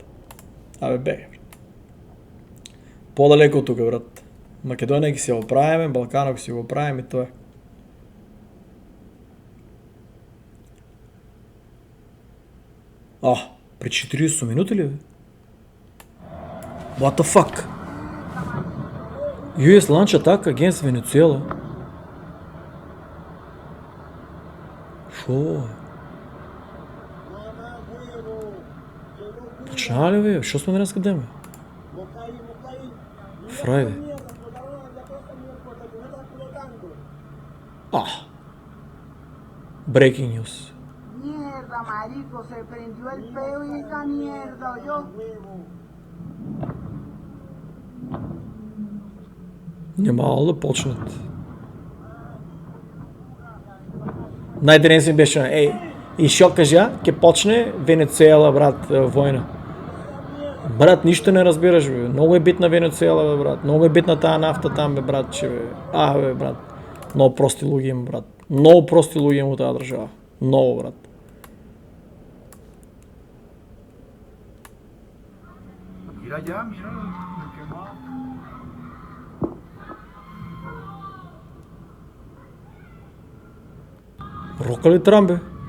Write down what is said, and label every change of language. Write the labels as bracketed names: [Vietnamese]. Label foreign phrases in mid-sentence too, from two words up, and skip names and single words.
[Macedonian] Абе, брат. Подалеко тука, брат. Македонија ги си го правиме, Балкано ги си го правиме и тоа е. При 40 минути ли, бе? [English] What the fuck? US launch attack against Venezuela. [Macedonian] Шо? Почна ли, бе? Шо сме денес къде, бе? Фрайде. [English] Breaking news. [Spanish] Mierda, marico, se prendió el peo y esta mierda, yo. [Bulgarian] Нямало да почнат. [Macedonian] Најденес ми беше, и шо кажа, ке почне Венецуела, брат, војна. Брат, ништо не разбираш, бе. Много е битна Венецуела, бе, брат. Много е битна таа нафта там, бе, брат, че, бе. Бе, брат. Много прости луѓе има, брат. Много прости луѓе има таа држава. Много, брат. [Spanish] Mira ya, mira lo quemado. [Macedonian] Рока ли Трамп, бе?